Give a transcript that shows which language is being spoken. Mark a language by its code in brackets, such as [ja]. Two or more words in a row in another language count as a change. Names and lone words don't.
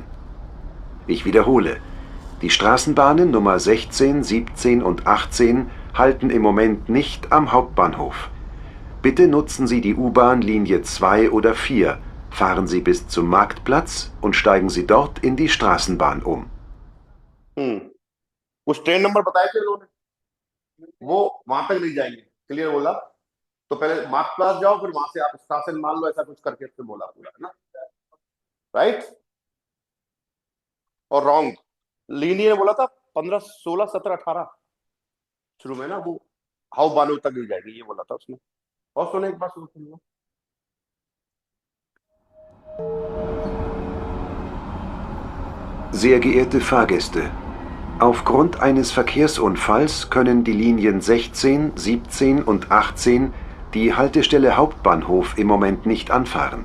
[de] Ich wiederhole, die Straßenbahnen Nummer 16, 17 und 18 halten im Moment nicht am Hauptbahnhof. Bitte nutzen Sie die U-Bahn Linie 2 oder 4, fahren Sie bis zum Marktplatz und steigen Sie dort in die Straßenbahn um. [hi] कुछ ट्रेन नंबर बताए थे उन्होंने, वो वहां तक नहीं जाएंगे, क्लियर बोला। तो पहले मार्क प्लास जाओ, फिर वहां से आप स्टेशन मान लो, ऐसा कुछ करके उसने बोला पूरा, है ना? राइट और रॉन्ग। लीनियर बोला था 15, 16, 17, 18 शुरू में ना, वो हाउ बानो तक मिल जाएगी, ये बोला था उसने। और सुने एक बार, सुन लो। [de] Sehr geehrte Fahrgäste, aufgrund eines Verkehrsunfalls können die Linien 16, 17 und 18 die Haltestelle Hauptbahnhof im Moment nicht anfahren.